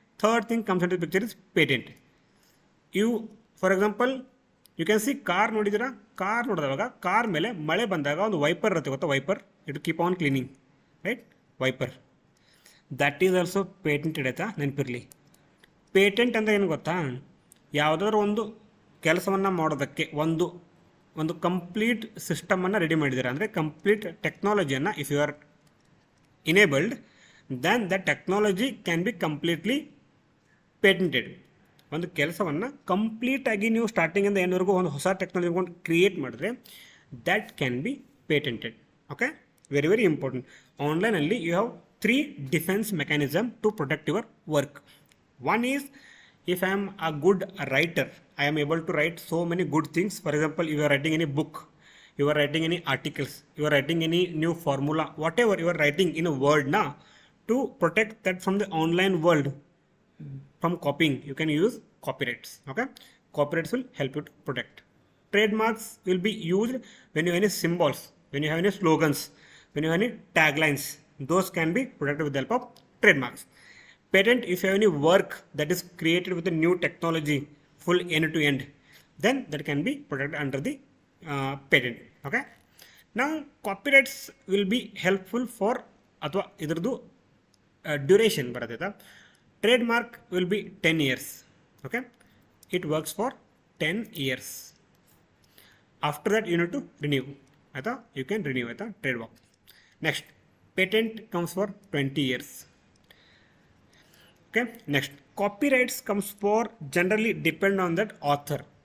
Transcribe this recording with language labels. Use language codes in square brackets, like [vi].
[en] Third thing comes into the picture is patent. You, for example, you can see car [kn] ನೋಡಿದಿರಾ, car ನೋಡಿದಾಗ car ಮೇಲೆ ಮಳೆ ಬಂದಾಗ ಒಂದು wiper ಇರುತ್ತೆ ಗೊತ್ತಾ, [en] wiper, it keep on cleaning, right, wiper, that is also patented [kn] ಆಯ್ತಾ, ನೆನಪಿರಲಿ. Patent ಅಂದರೆ ಏನು ಗೊತ್ತಾ, ಯಾವುದಾದ್ರೂ ಒಂದು ಕೆಲಸವನ್ನು ಮಾಡೋದಕ್ಕೆ ಒಂದು ಕಂಪ್ಲೀಟ್ ಸಿಸ್ಟಮನ್ನು ರೆಡಿ ಮಾಡಿದ್ದೀರಾ ಅಂದರೆ complete ಟೆಕ್ನಾಲಜಿಯನ್ನು [en] If you are enabled, then the technology can be completely patented. [kn] ಒಂದು ಕೆಲಸವನ್ನು ಕಂಪ್ಲೀಟಾಗಿ ನೀವು ಸ್ಟಾರ್ಟಿಂಗಿಂದ ಏನ್ವರೆಗೂ ಒಂದು ಹೊಸ ಟೆಕ್ನಾಲಜಿ ಕೊಂಡು ಕ್ರಿಯೇಟ್ ಮಾಡಿದ್ರೆ [en] That can be patented. Okay, very very important. ಆನ್ಲೈನಲ್ಲಿ you have 3 defence mechanism to protect your work. One is, if I am a good writer, I am able to write so many good things. For example, you are writing any book, you are writing any articles, you are writing any new formula, whatever you are writing in a word now, to protect that from the online world, from copying, you can use copyrights. Okay, copyrights will help you to protect. Trademarks will be used when you have any symbols, when you have any slogans, when you have any taglines. Those can be protected with the help of trademarks. Patent, if you have any work that is created with a new technology, full end to end, then that can be protected under the patent. Okay, now copyrights will be helpful for [kn] ಅಥವಾ ಇದರದ್ದು duration ಬರುತ್ತೆ. [en] Trademark will be 10 years. Okay, it works for 10 years. After that you need to renew, ಆಯಿತಾ, you can renew, ಆಯಿತಾ, trademark. Next patent comes for 20 years. Okay, next copyrights comes for generally depend on that author.